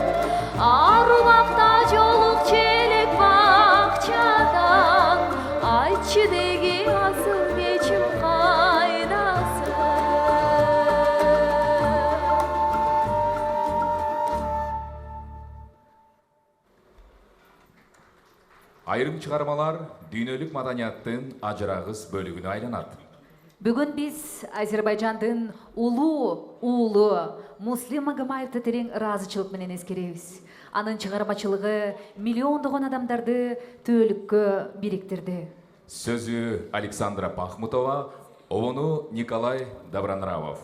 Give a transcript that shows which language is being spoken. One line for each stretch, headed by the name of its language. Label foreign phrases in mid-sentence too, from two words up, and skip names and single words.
Kyrgyz: Арубакта жолук челек бакчадан, айтчы деги асыл кечим кайдасың. Айрым чыгармалар дүйнөлүк маданияттын ажырагыс бөлүгүнө айланат. Бүгін біз Азербайжандың улуу уулу Муслим Магомаевты терең ыраазычылык менен эскеребиз. Анын чыгармачылыгы миллиондогон адамдарды түбөлүккө бириктирди. Сөзү Александра Пахмутова, обону Николай Добронравов.